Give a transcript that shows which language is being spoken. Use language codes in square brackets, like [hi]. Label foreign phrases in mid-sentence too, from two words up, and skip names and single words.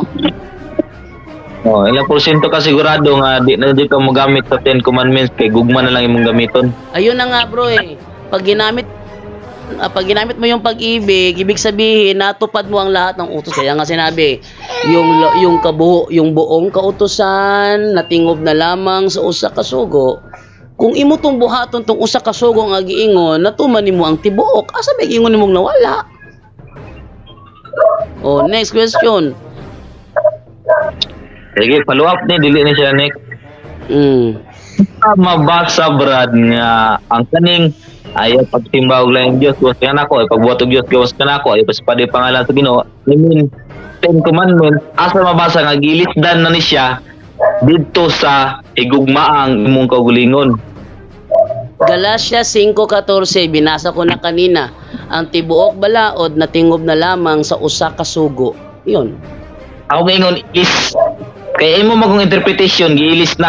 [ceb] Ilang porsyento ka sigurado nga di ka magamit sa 10 commandments kay gugma na lang imong gamiton? [tl] Ayun na nga bro eh. Pag ginamit mo yung pag-ibig, ibig sabihin natupad mo ang lahat ng utos. Kaya nga sinabi, yung buong kautusan [ceb] natingob na lamang sa usa ka sugo. Kung imo tong buhaton tong usa ka sugo nga giingon, natuman nimo ang tibuok. Asa may giingon nimong nawala? [en] Next question. [ceb] Sige, [en] follow up [ceb] ni dili ni siya next. Mabasa brad nga ang kaning ayaw pagsimba og laing Dios gawas ka nako, pagbuhat og Dios gawas ka nako, ayaw pasipadi pangalan sa Ginoo. [en] I mean, [ceb] 10 commandments asa mabasa nga gilisdan na ni siya didto sa higugmaang imong kaugalingon. [tl] Galacia 5:14, binasa ko na kanina. [ceb] Ang tibuok balaod natingob na lamang sa usa ka sugo. [tl] Yun. [ceb] Ako ngayon is kay imo magong interpretation giilis na.